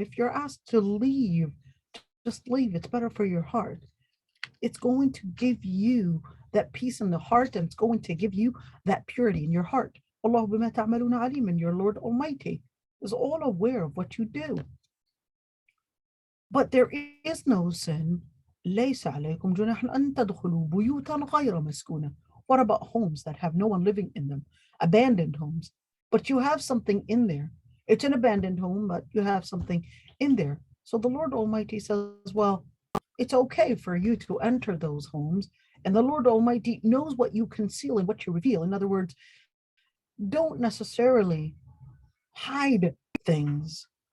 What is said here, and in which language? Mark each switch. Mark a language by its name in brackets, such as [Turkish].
[English] If you're asked to leave, just leave. It's better for your heart. It's going to give you that peace in the heart, and it's going to give you that purity in your heart. [Arabic] Allah bima ta'maluna alim, [English] and your Lord Almighty is all aware of what you do. But there is no sin. [Arabic] ليس عليكم جناح أن تدخلوا بيوتا غير مسكونة. [English] What about homes that have no one living in them? Abandoned homes. But you have something in there. It's an abandoned home, but you have something in there. So the Lord Almighty says, well, it's okay for you to enter those homes. And the Lord Almighty knows what you conceal and what you reveal. In other words, don't necessarily hide things.